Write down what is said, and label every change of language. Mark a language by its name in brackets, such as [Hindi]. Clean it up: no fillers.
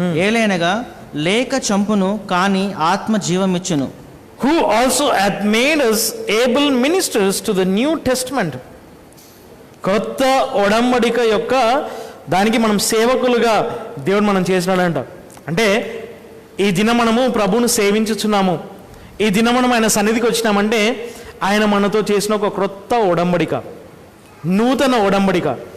[Telugu] ఏలైనగా లేఖ చంపును కానీ ఆత్మ జీవమిచ్చును. [English] Who also hath made us able ministers to the New Testament, [Telugu] క్రొత్త ఒడంబడిక యొక్క దానికి మనం సేవకులుగా దేవుడు మనం చేసినాడంట. అంటే ఈ దినం మనము ప్రభువును సేవించుచున్నాము, ఈ దినం మనం ఆయన సన్నిధికి వచ్చినామంటే ఆయన మనతో చేసిన ఒక క్రొత్త ఒడంబడిక, నూతన ఒడంబడిక.